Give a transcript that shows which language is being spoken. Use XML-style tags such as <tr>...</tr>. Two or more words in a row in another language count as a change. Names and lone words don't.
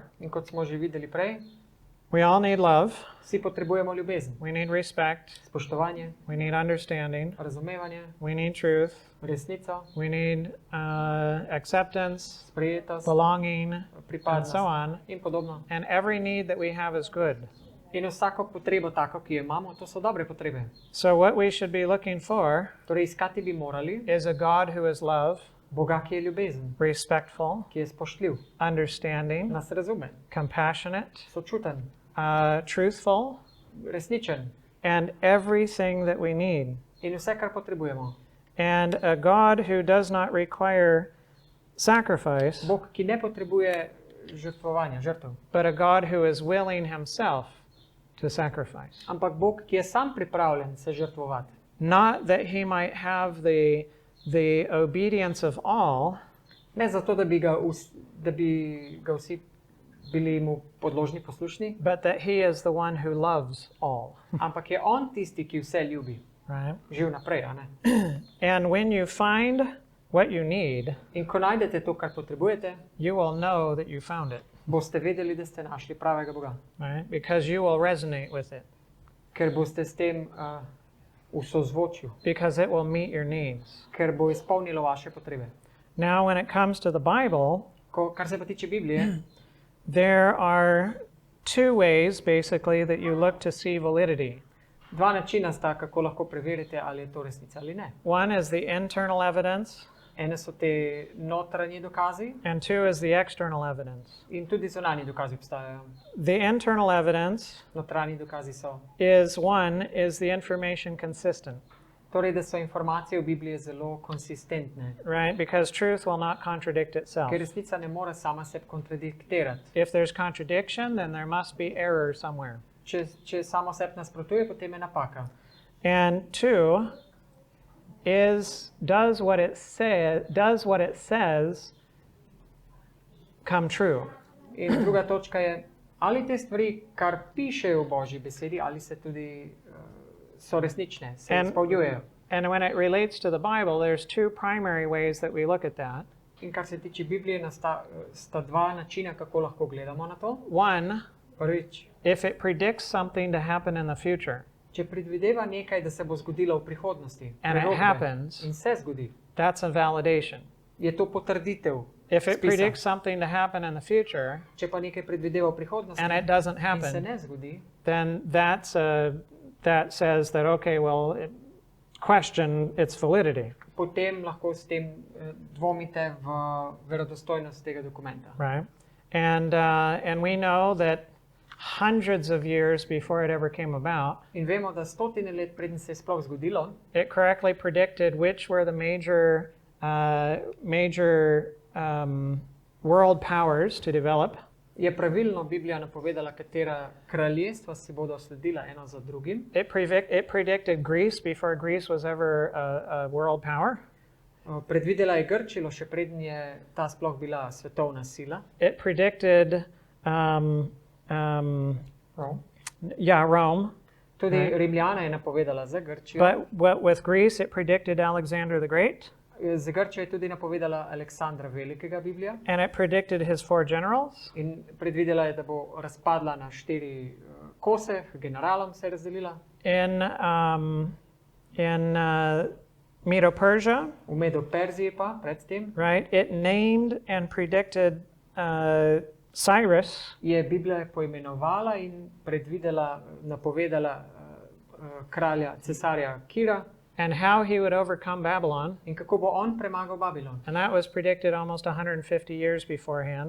<sl>In kot smo že videli prej,</sl> <en>we all need love,</en> <sl>vsi potrebujemo ljubezen,</sl> <en>we need respect,</en> <sl>spoštovanje,</sl> <en>we need understanding,</en> <sl>razumevanje,</sl> <en>we need truth,</en> <sl>resnico,</sl> <en>we need acceptance,</en> <sl>sprejetost,</sl> <en>belonging, and</en> <sl>pripadnost</sl> <en>so on.</en> <sl>in podobno.</sl> <en>And every need that we have is good.</en> <sl>In vsako potrebo tako, ki jo imamo, to so dobre potrebe.</sl> <en>So what we should be looking for</en> <sl>Torej iskati bi morali</sl> <en>is a God who is love,</en> <sl>Boga, ki je ljubezen,</sl> <en>respectful,</en> <sl>ki je spoštljiv,</sl> <en>understanding,</en> <sl>nas razume,</sl> <en>compassionate,</en> <sl>sočuten,</sl> <en>truthful,</en> <sl>resničen</sl> <en>and everything that we need.</en> <sl>in vse, kar potrebujemo.</sl> <en>And a God who does not require sacrifice,</en> <sl>Bog, ki ne potrebuje žrtvovanja, žrtev,</sl> <en>but a God who is willing himself to sacrifice.</en> <sl>ampak Bog, ki je sam pripravljen se žrtvovati.</sl> <en>Not that he might have the obedience of all,</en> <sl>Ne zato, da bi ga vsi bili mu podložni, poslušni,</sl> <en>but that he is the one who loves all,</en> <sl>ampak je on tisti, ki vse ljubi.</sl> <en>right?</en> <sl>Živ naprej, a ne?</sl> <en>And when you find what you need,</en> <sl>In ko najdete to, kar potrebujete,</sl> <en>you will know that you found it,</en> <sl>boste vedeli, da ste našli pravega Boga.</sl> <en>right? Because you will resonate with it,</en> <sl>Ker boste s tem v sozvočju,</sl> <en>because it will meet your needs.</en> <sl>ker bo izpolnilo vaše potrebe.</sl> <en>Now, when it comes to the Bible,</en> <sl>Kar se pa tiče Biblije,</sl> <en>there are two ways, basically, that you look to see validity.</en> <sl>dva načina sta, kako lahko preverite, ali je to resnica ali ne.</sl> <en>One is the internal evidence,</en> <sl>Ene so te notranji dokazi</sl> <en>and two is the external evidence.</en> <sl>in tudi zunanji dokazi obstajajo.</sl> <en>The internal evidence</en> <sl>Notranji dokazi so.</sl> <en>is the information consistent,</en> <sl>Torej, da so informacije v Bibliji zelo konsistentne,</sl> <en>right? Because truth will not contradict itself.</en> <sl>ker resnica ne more sama sebe kontradiktirati.</sl> <en>If there's contradiction, then there must be error somewhere.</en> <sl>Če samo sebi nasprotuje, potem je napaka.</sl> <en>And two is, does what it says come true?</en> <sl>In druga točka je, ali te stvari, kar pišejo v Božji besedi, ali se tudi so resnične, se izpolnjujejo.</sl> <en>And when it relates to the Bible, there's two primary ways that we look at that.</en> <sl>In kar se tiče Biblije, sta dva načina, kako lahko gledamo na to.</sl> <en>One,</en> <sl>Prvič,</sl> <en>if it predicts something to happen in the future,</en> <sl>če predvideva nekaj, da se bo zgodilo v prihodnosti,</sl> <en>and it</en> <sl>prerokbe,</sl> <en>happens,</en> <sl>in se zgodi,</sl> <en>that's a validation.</en> <sl>je to potrditev</sl> <en>If it</en> <sl>spisa.</sl> <en>predicts something to happen in the future,</en> <sl>Če pa nekaj predvideva v prihodnosti</sl> <en>and it doesn't</en> <sl>in se</sl> <en>happen,</en> <sl>ne zgodi,</sl> <en>then that says that, okay, well, question its validity,</en> <sl>potem lahko s tem dvomite v verodostojnost tega dokumenta.</sl> <en>right? And we know that hundreds of years before it ever came about,</en> <sl>In vemo, da stotine let preden se je sploh zgodilo,</sl> <en>it correctly predicted which were the major world powers to develop,</en> <sl>je pravilno Biblija napovedala, katera kraljestva si bodo sledila eno za drugim.</sl> <en>It predicted Greece before Greece was ever a world power.</en> <sl>Predvidela je Grčilo, še preden je ta sploh bila svetovna sila.</sl> <en>It predicted Rome.</en> <sl>Tudi</sl> <en>Right.</en> <sl>Rimljana je napovedala za Grčijo.</sl> <en>But with Greece, it predicted Alexander the Great,</en> <sl>Za Grčijo je tudi napovedala Aleksandra Velikega Biblija</sl> <en>and it predicted his 4 generals.</en> <sl>in predvidela je, da bo razpadla na 4 kose, generalom se je razdelila.</sl> <en>In Medo-Persia,</en> <sl>V Medo-Perziji pa predtem</sl> <en>right, it named and predicted Cyrus,</en> <sl>je Biblija poimenovala in predvidela, napovedala kralja, cesarja Kira</sl> <en>and how he would overcome Babylon.</en> <sl>in kako bo on premagal Babilon.</sl> <en>And that was predicted almost 150 years beforehand,</en>